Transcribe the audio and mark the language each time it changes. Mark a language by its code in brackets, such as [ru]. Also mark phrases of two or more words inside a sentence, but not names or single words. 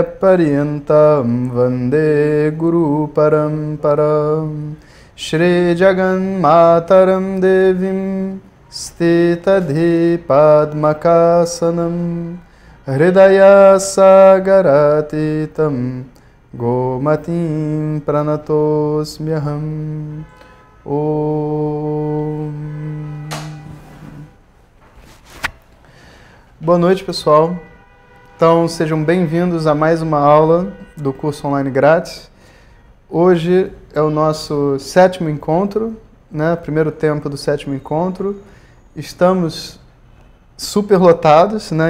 [sa] Paryantam Vande Guru Paramparam Shri Jagan Mataram Devim Stitadhi Padmakasanam Hridaya Sagaratitam Gomatim Pranatosmyaham Om. [pt] Boa noite, pessoal. Então, sejam bem-vindos a mais uma aula do curso online grátis. Hoje é o nosso 7º encontro, né? Primeiro tempo do 7º encontro. Estamos super lotados, né?